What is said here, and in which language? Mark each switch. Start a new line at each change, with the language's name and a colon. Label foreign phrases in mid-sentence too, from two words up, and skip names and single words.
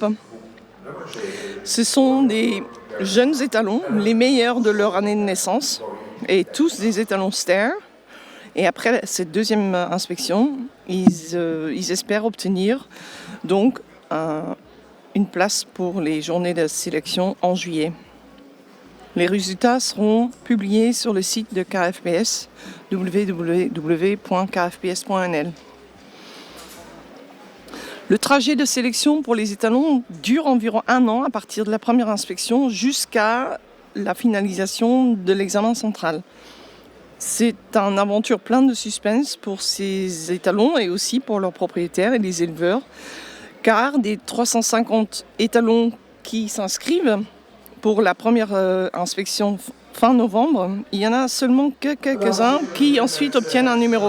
French: Ce sont des jeunes étalons, les meilleurs de leur année de naissance, et tous des étalons Ster. Et après cette deuxième inspection, ils espèrent obtenir donc une place pour les journées de sélection en juillet. Les résultats seront publiés sur le site de KFPS, www.kfps.nl. Le trajet de sélection pour les étalons dure environ 1 an à partir de la première inspection jusqu'à la finalisation de l'examen central. C'est une aventure pleine de suspense pour ces étalons et aussi pour leurs propriétaires et les éleveurs, car des 350 étalons qui s'inscrivent pour la première inspection fin novembre, il y en a seulement que quelques-uns qui ensuite obtiennent un numéro.